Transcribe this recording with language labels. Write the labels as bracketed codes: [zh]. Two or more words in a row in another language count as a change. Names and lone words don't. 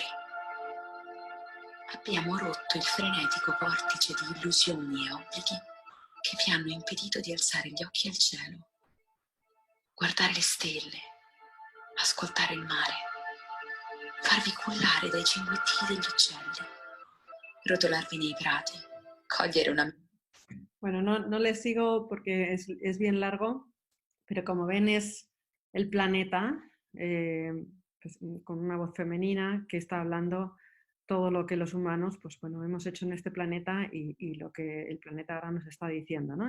[it] Abbiamo rotto il frenetico vortice di illusioni e obblighi che vi hanno impedito di alzare gli occhi al cielo, guardare le stelle, ascoltare il mare, farvi cullare dai cinguettini degli uccelli, rotolarvi nei prati, cogliere una... [es] Bueno, no les sigo porque es bien largo, pero como ven es el planeta pues, con una voz femenina que está hablando todo lo que los humanos, pues bueno, hemos hecho en este planeta y lo que el planeta ahora nos está diciendo, ¿no?